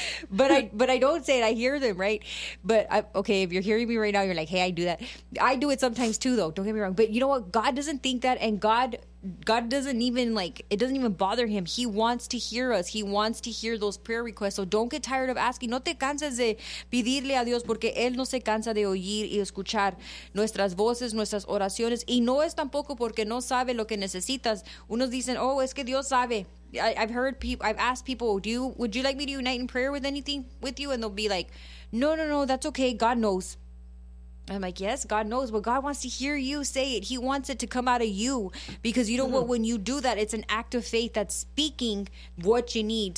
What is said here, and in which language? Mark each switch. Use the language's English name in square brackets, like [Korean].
[English] but I don't say it. I hear them, right? But okay, if you're hearing me right now, you're like, hey, I do that. I do it sometimes too, though. Don't get me wrong. But you know what? God doesn't think that, and God doesn't even, like, it doesn't even bother him. He wants to hear us. He wants to hear those prayer requests. So don't get tired of asking. [Spanish] No te canses de pedirle a Dios, porque Él no se cansa de oír y escuchar nuestras voces, nuestras oraciones. Y no es tampoco porque no sabe lo que necesitas. Unos dicen, oh, es que Dios sabe. [English] I've asked people, would you like me to unite in prayer with anything with you? And they'll be like, no, that's okay. God knows. I'm like, yes, God knows, but God wants to hear you say it. He wants it to come out of you, because you know what? When you do that, it's an act of faith that's speaking what you need.